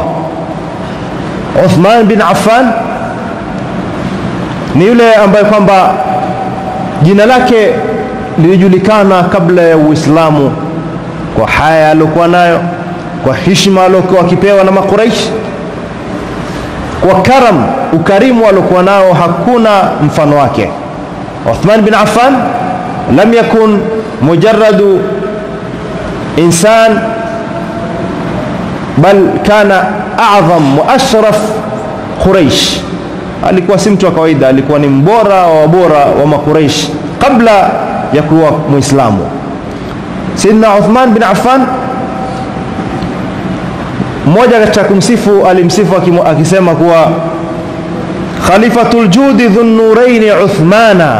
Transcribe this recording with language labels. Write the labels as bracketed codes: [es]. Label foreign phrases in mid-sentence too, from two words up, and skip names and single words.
[sw] Uthman bin Affan ni yule ambaye kwamba jina lake lilijulikana kabla ya Uislamu kwa haya aliyokuwa nayo, kwa heshima aliyokuwa akipewa na Makuraish, kwa ukarimu aliyokuwa nao hakuna mfano wake. [ar] عثمان بن عفان لم يكن مجرد إنسان، بل كان أعظم وأشرف قريش. [sw] Alikuwa si mtu wa kawaida, alikuwa ni mbora wa bora wa Makuraish kabla ya kuwa Muislamu. Sayyidina Uthman bin Affan mmoja katika kumsifu alimsifu akisema kuwa [ar] خليفة الجود ذو النورين عثمانا.